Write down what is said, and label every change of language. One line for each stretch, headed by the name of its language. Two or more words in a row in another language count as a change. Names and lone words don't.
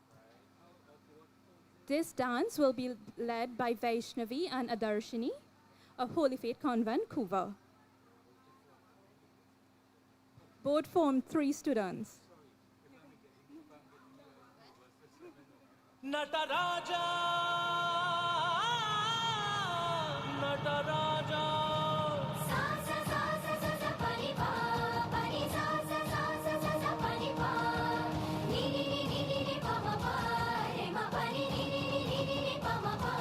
English: This dance will be led by Vaishnavi and Adarshini, of Holy Faith Convent, Vancouver. Both formed 3 students. Nataraja, Nataraja. Sa sa sa sa sa sa pani pa, pani sa sa sa sa sa sa pani pa. Ni ni ni ni ni ni pa ma pa, re ma pa ni ni ni ni ni ni ni pa ma pa.